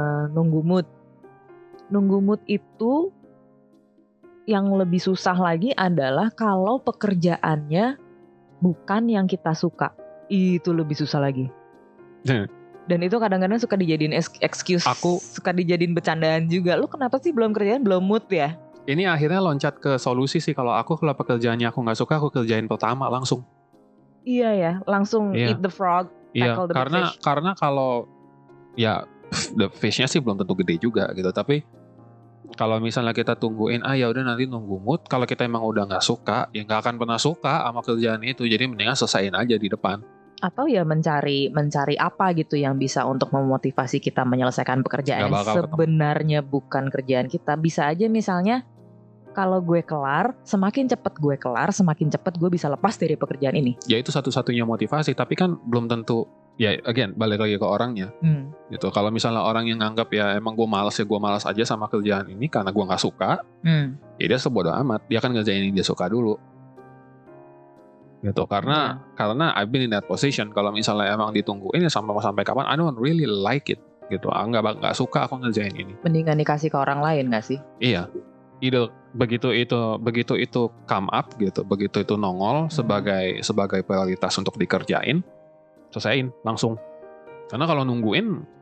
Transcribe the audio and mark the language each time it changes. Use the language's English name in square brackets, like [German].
[Indonesian] Nunggu mood itu yang lebih susah lagi adalah kalau pekerjaannya bukan yang kita suka, itu lebih susah lagi. Dan itu kadang-kadang suka dijadiin excuse, suka dijadiin bercandaan juga. Lu kenapa sih belum kerjaan, belum mood ya? Ini akhirnya loncat ke solusi sih. Kalau pekerjaannya aku nggak suka, aku kerjain pertama langsung. Iya ya, langsung [English] eat the frog, tackle the fish. [Indonesian] Karena kalau ya the fish-nya sih belum tentu gede juga gitu, tapi kalau misalnya kita tungguin ya udah nanti nunggu mood, kalau kita emang udah nggak suka, ya nggak akan pernah suka sama kerjaan itu. Jadi mendingan selesain aja di depan. Atau ya mencari apa gitu yang bisa untuk memotivasi kita menyelesaikan pekerjaan yang sebenarnya bukan kerjaan kita. Bisa aja misalnya, kalau gue kelar, semakin cepat gue kelar, semakin cepat gue bisa lepas dari pekerjaan ini. Ya itu satu-satunya motivasi, tapi kan belum tentu. Ya again, balik lagi ke orangnya. Gitu. Kalau misalnya orang yang nganggap ya emang gue malas aja sama kerjaan ini karena gue nggak suka, ya dia sebodoh amat. Dia kan ngerjain yang dia suka dulu. Gitu. [English] Karena I've been in that position. [Indonesian] Kalau misalnya emang ditungguin ya sampai kapan, [English] I don't really like it. [Indonesian] Gitu. Nggak suka aku ngerjain ini. Mendingan dikasih ke orang lain nggak sih? Iya. Begitu itu [English] come up [Indonesian] gitu, begitu itu nongol sebagai prioritas untuk dikerjain, selesain langsung. Karena kalau nungguin